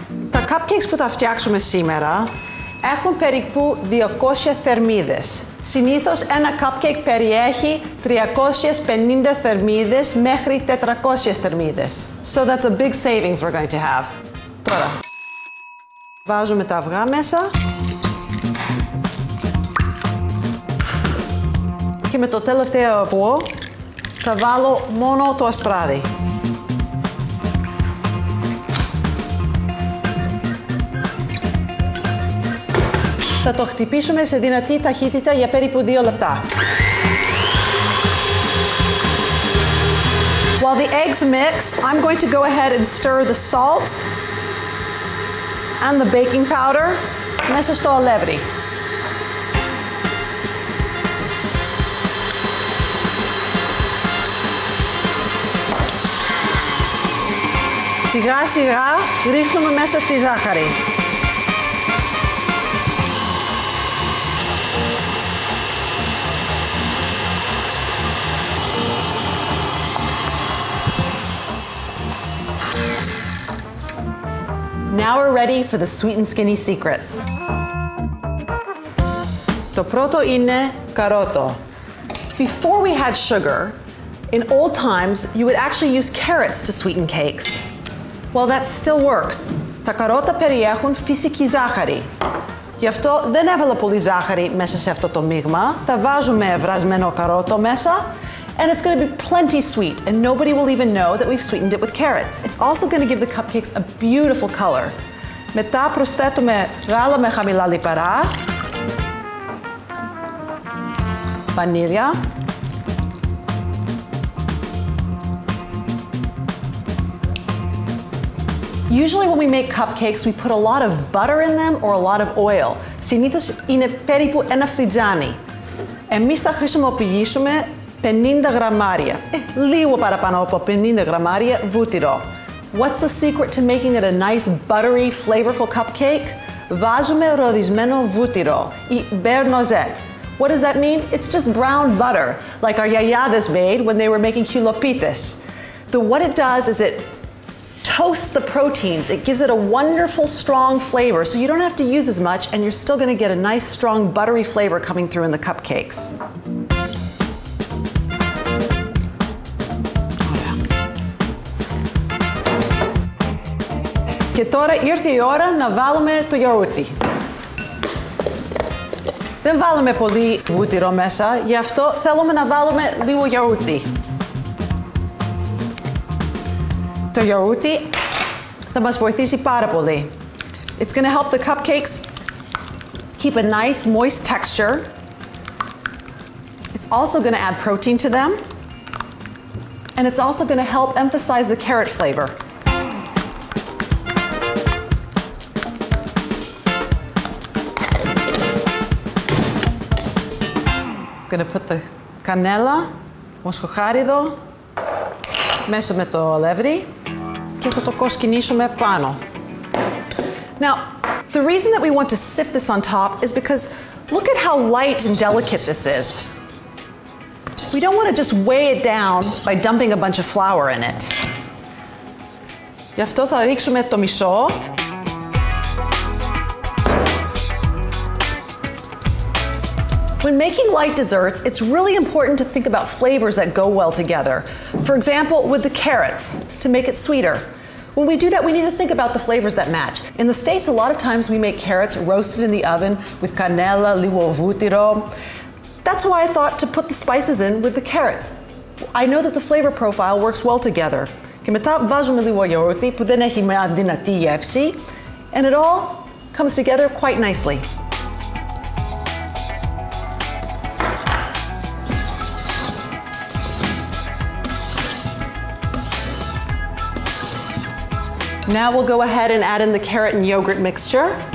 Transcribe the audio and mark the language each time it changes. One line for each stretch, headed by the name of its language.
Greek: Τα cupcakes που θα φτιάξουμε σήμερα έχουν περίπου 200 θερμίδες. Συνήθως ένα cupcake περιέχει 350 θερμίδες μέχρι 400 θερμίδες.
English: So that's a big savings we're going to have.
Greek: Τώρα, βάζουμε τα αυγά μέσα. Και με το τελευταίο αυγό θα βάλω μόνο το ασπράδι. Θα το χτυπήσουμε σε δυνατή ταχύτητα για περίπου 2 λεπτά.
English: While the eggs mix, I'm going to go ahead and stir the salt and the baking powder
Greek: μέσα στο αλεύρι. Σιγά σιγά ρίχνουμε μέσα στη ζάχαρη.
English: Now we're ready for the sweet and skinny secrets.
Greek: Το πρώτο είναι καρότο.
English: Before we had sugar, in old times you would actually use carrots to sweeten cakes. Well, that still works.
Greek: Τα καρότα περιέχουν φυσική ζάχαρη. Γι' αυτό δεν έβαλα πολύ ζάχαρη μέσα σε αυτό το μείγμα. Θα βάζουμε βρασμένο καρότο μέσα.
English: And it's going to be plenty sweet, and nobody will even know that we've sweetened it with carrots. It's also going to give the cupcakes a beautiful color.
Greek: Μετά προσθέτουμε γάλα με χαμηλά λιπαρά, βανίλια,
English: Usually when we make cupcakes, we put a lot of butter in them or a lot of oil.
Greek: Συνήθως είναι περίπου ένα φλιτζάνι. Εμείς θα χρησιμοποιήσουμε 50 γραμμάρια, λίγο παραπάνω από 50 γραμμάρια βούτυρο.
English: What's the secret to making it a nice buttery, flavorful cupcake?
Greek: Βάζουμε ροδισμένο βούτυρο ή beurre noisette.
English: What does that mean? It's just brown butter, like our yayades made when they were making chilopites. What it does is it toasts the proteins. It gives it a wonderful, strong flavor, so you don't have to use as much, and you're still going to get a nice, strong, buttery flavor coming through in the cupcakes.
Greek: Και τώρα ήρθε η ώρα να βάλουμε το γιαούρτι. Δεν βάλουμε πολύ βούτυρο μέσα, γι' αυτό θέλουμε να βάλουμε λίγο γιαούρτι. Το γιαούρτι θα μας βοηθήσει πάρα πολύ.
English: It's going to help the cupcakes keep a nice, moist texture. It's also going to add protein to them. And it's also going to help emphasize the carrot flavor. I'm going to put the
Greek: κανέλα, μοσχοχάριδο, μέσα με το αλεύρι και θα το κοσκινήσουμε πάνω.
English: Now, the reason that we want to sift this on top is because look at how light and delicate this is. We don't want to just weigh it down by dumping a bunch of flour in it.
Greek: Γι' αυτό θα ρίξουμε το μισό
English: When making light desserts, it's really important to think about flavors that go well together. For example, with the carrots, to make it sweeter. When we do that, we need to think about the flavors that match. In the States, a lot of times we make carrots roasted in the oven with canela,
Greek: λίγο βούτυρο.
English: That's why I thought to put the spices in with the carrots. I know that the flavor profile works well together.
Greek: Και μετά βάζουμε λίγο γιαούρτι που δεν έχει μια δυνατή γεύση.
English: And it all comes together quite nicely. Now we'll go ahead and add in the carrot and yogurt mixture.